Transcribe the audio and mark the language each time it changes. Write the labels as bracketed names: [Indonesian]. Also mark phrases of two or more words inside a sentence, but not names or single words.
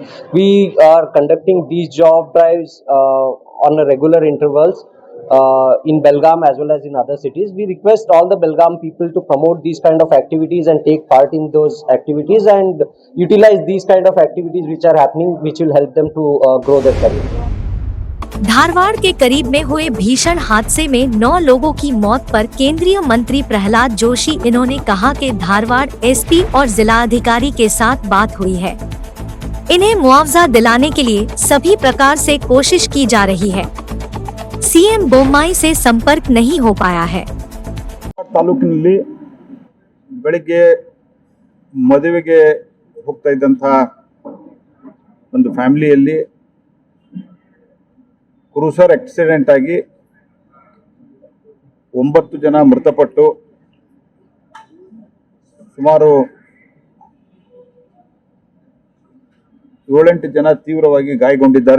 [English] We are conducting these job drives on a regular intervals. in Belgaum as well as in other cities. We request all the Belgaum people to promote these kind of activities and take part in those activities and utilize these kind of activities which are happening, which will help them to grow their career. [Hindi] धारवाड़ के करीब में हुए भीषण हादसे में 9 लोगों की मौत पर केंद्रीय मंत्री प्रहलाद जोशी इन्होंने कहा कि धारवाड़ एसपी और जिला अधिकारी के साथ बात हुई है। इन्हें मुआवजा दिलाने के लिए सभी प्रकार से कोशिश की जा रही है। सीएम बोम्माई से संपर्क नहीं हो पाया है। [Kannada] ತಾಲೂಕಿನಲ್ಲಿ ಬೆಳಿಗ್ಗೆ ಮದುವೆಗೆ ಹೋಗ್ತಾ ಇದ್ದಂತ ಒಂದು ಫ್ಯಾಮಿಲಿಯಲ್ಲಿ [English] cruiser accident [Kannada] ಆಗಿ 9 ಜನ ಮೃತಪಟ್ಟು ಸುಮಾರು 7-8 ಜನ ತೀವ್ರವಾಗಿ ಗಾಯಗೊಂಡಿದ್ದಾರೆ।